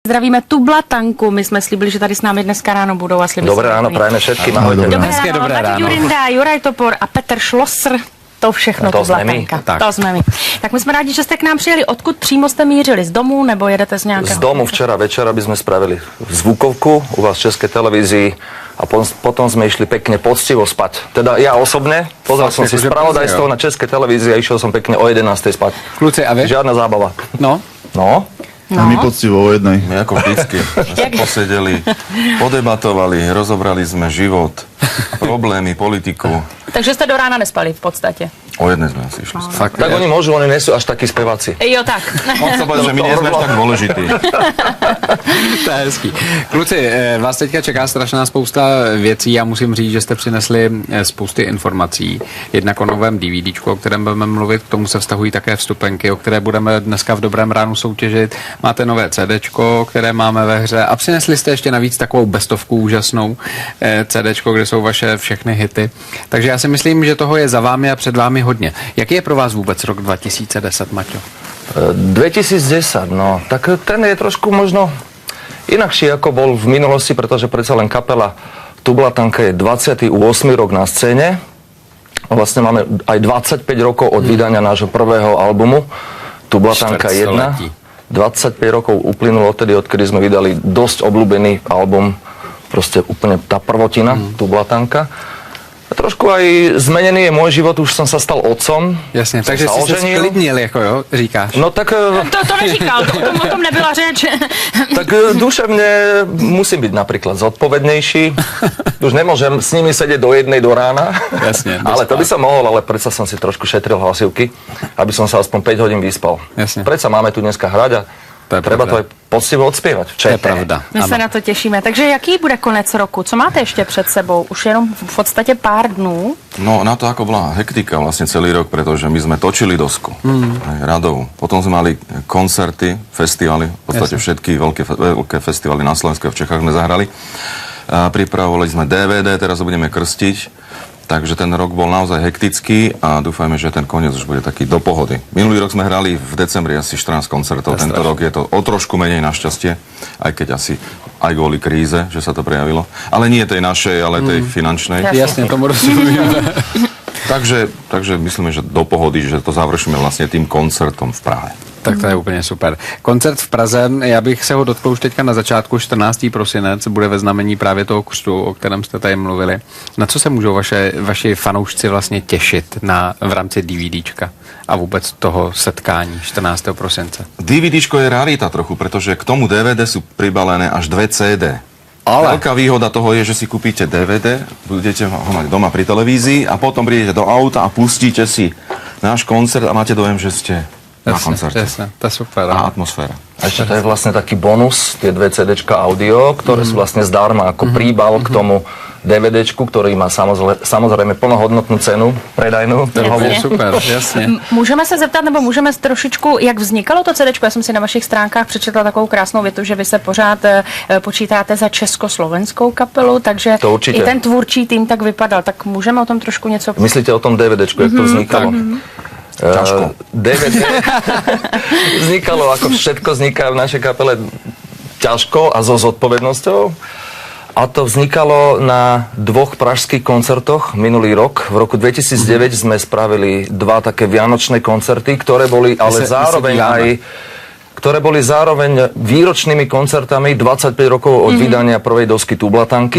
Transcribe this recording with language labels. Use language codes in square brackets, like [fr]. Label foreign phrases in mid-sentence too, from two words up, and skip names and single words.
[cs] Zdravíme Tublatanku, my jsme slíbili, že tady s námi dneska ráno budou a slíbili. [sk] Dobré ráno, prajeme všetkým. Ahojte. Dobré ráno, Jurinda, Juraj Topor a Petr Schlosser. [cs] To všechno, to Tublatanka. To jsme my. Tak my jsme rádi, že jste k nám přijeli. Odkud přímo jste mířili? Z domu nebo jedete z nějakého? [sk] Z domu včera večera by sme spravili zvukovku u vás v Českej televízii a potom sme išli pekne poctivo spať. Teda ja osobne, pozrel som si spravodajstvo na Českej televízii a išiel som pekne o 11. spať. [cs] Kluci, a vy? [sk] Žiadna zábava. No? A my poctivo o jednej. My ako vždycky posedeli, podebatovali, rozobrali sme život, problémy, politiku. [cs] Takže jste do rána nespali v podstatě? [sk] O jednej sme asi išli. Fakt, tak oni môžu, oni nie sú až takí speváci. [cs] Jo, tak. [sk] On sa povedal, že my nie sme až tak dôležití. [cs] To je hezký. Kluci, vás teďka čeká strašná spousta věcí. Já musím říct, že jste přinesli spousty informací. Jednak o novém DVDčku, o kterém budeme mluvit, k tomu se vztahují také vstupenky, o které budeme dneska v Dobrém ránu soutěžit. Máte nové CDčko, které máme ve hře a přinesli jste ještě navíc takovou bestovku úžasnou CDčko, kde jsou vaše všechny hity. Takže já si myslím, že toho je za vámi a před vámi hodně. Jaký je pro vás vůbec rok 2010, Maťo? [sk] 2010, no, tak ten je trošku možno inakší, ako bol v minulosti, pretože predsa len kapela Tublatanka je 28. rok na scéne. Vlastne máme aj 25 rokov od vydania nášho prvého albumu Tublatanka 1. 25 rokov uplynulo odtedy, odkedy sme vydali dosť obľúbený album, proste úplne tá prvotina Tublatanka. Trošku aj zmenený je môj život, už som sa stal otcom. Jasne, takže si sa sklidnil, [cs] jako jo, říkáš. No tak... To neříkal, o tom nebyla řeč. [sk] Tak duševne musím byť napríklad zodpovednejší. Už nemôžem s nimi sedieť do jednej do rána. Jasne. Ale to by som mohol, ale predsa som si trošku šetril hlasivky, aby som sa aspoň 5 hodín vyspal. Jasne. Predsa máme tu dneska hrať a treba to aj poctivo odspievať. To je pravda. [cs] My se na to těšíme. Takže jaký bude konec roku? Co máte ještě před sebou? Už jenom v podstatě pár dnů? [sk] No, na to ako bola hektika vlastne celý rok, pretože my sme točili dosku radov. Potom sme mali koncerty, festivaly, v podstate všetky veľké festivaly na Slovensku a v Čechách sme zahrali. Pripravovali sme DVD, teraz ho budeme krstiť. Takže ten rok bol naozaj hektický a dúfajme, že ten koniec už bude taký do pohody. Minulý rok sme hrali v decembri asi 14 koncertov, tento rok je to o trošku menej našťastie, aj keď asi aj kvôli kríze, že sa to prejavilo. Ale nie tej našej, ale tej finančnej. Jasne, tomu rozumíme. Takže myslíme, že do pohody, že to završíme vlastne tým koncertom v Prahe. [cs] Tak to je úplně super. Koncert v Praze, já bych se ho dotkl už teďka na začátku, 14. prosinec, bude ve znamení právě toho křtu, o kterém jste tady mluvili. Na co se můžou vaši fanoušci vlastně těšit v rámci DVDčka a vůbec toho setkání 14. prosince? [sk] DVDčko je rarita trochu, pretože k tomu DVD sú pribalené až 2 CD. Ale veľká výhoda toho je, že si kúpite DVD, budete ho mať doma pri televízii a potom prídete do auta a pustíte si náš koncert a máte dojem, že ste na koncerte. Jasne, to je super. A atmosféra. A ešte to je vlastne taký bonus, tie 2 CDčka audio, ktoré sú vlastne zdarma ako príbal k tomu DVDčku, ktorý má samozrejme plnohodnotnú cenu predajnú. Super, [cs] jasně. Můžeme se zeptat, nebo můžeme trošičku, jak vznikalo to CDčko? Já jsem si na vašich stránkách přečetla takovou krásnou větu, že vy se pořád počítáte za československou kapelu, takže i ten tvůrčí tým tak vypadal. Tak můžeme o tom trošku něco... Myslíte o tom DVDčku, jak to vznikalo? [sk] DVD vznikalo, ako všetko vzniká v našej kapele, ťažko a so zodpovednosťou. A to vznikalo na 2 pražských koncertoch minulý rok. V roku 2009 sme spravili 2 také vianočné koncerty, ktoré boli ale zároveň výročnými koncertami 25 rokov od vydania prvej dosky Tublatanky.